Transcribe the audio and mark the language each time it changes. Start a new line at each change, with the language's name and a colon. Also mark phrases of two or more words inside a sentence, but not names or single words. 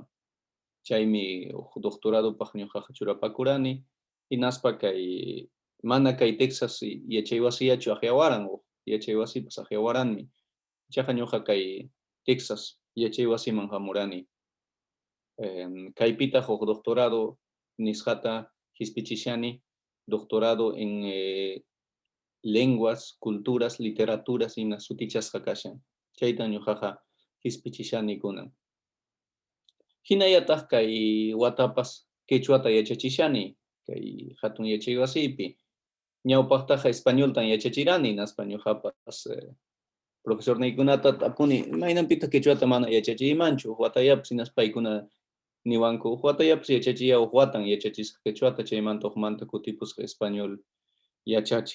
Quechua: Chaymi doctoradopaq ñuqaqa churapakurani hinaspa kay mana kay Texas yachay wasillachu aqllawaran yachay wasipas aqllawaranmi. Chaqa ñuqa kay Texas yachay wasiman hamurani. Kaypita huk doctorado nisqata hispichishani,
Spanish: doctorado en lenguas, culturas, literaturas
Quechua: hina sutichasqa kashan. Chayta ñuqaqa hispichishani kunan. Hinallataq kay watapas quechuata yachachishani kay hatun yachay wasipi. Ñawpaqtaqa españoltan yachachirani naspa ñuqapas profesor naykunata tapuni imaynanpita quechuata mana yachachiymanchu watayapas hinas paykuna niwanku watayapas yachachiya watan yachachisqa quechuata chaymanta hukmanta kutipusqa español yachachiq.